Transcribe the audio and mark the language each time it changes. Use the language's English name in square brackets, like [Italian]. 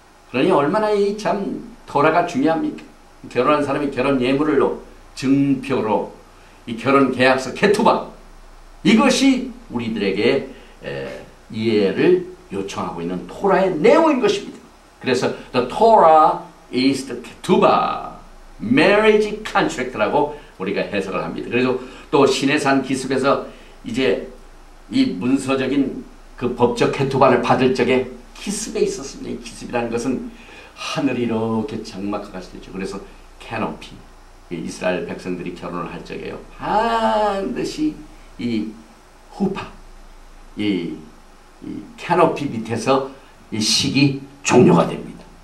[Korean] 그러니 얼마나 이 참 토라가 중요합니까? 결혼한 사람이 결혼 예물로 증표로 이 결혼 계약서 케투바, 이것이 우리들에게 이해를 요청하고 있는 토라의 내용인 것입니다. 그래서 [English] the Torah is the ketubah, marriage contract라고 [Korean] 우리가 해석을 합니다. 그래서 또 시내산 기습에서 이제 이 문서적인 그 법적 케투바를 받을 적에 기습에 있었습니다. 이 기습이라는 것은 하늘이 이렇게 장막과 같이 되죠. 그래서 캐노피, 이스라엘 백성들이 결혼을 할 적에요, 반드시 이 후파, 이 캐노피 밑에서 이 식이 종료가 됩니다.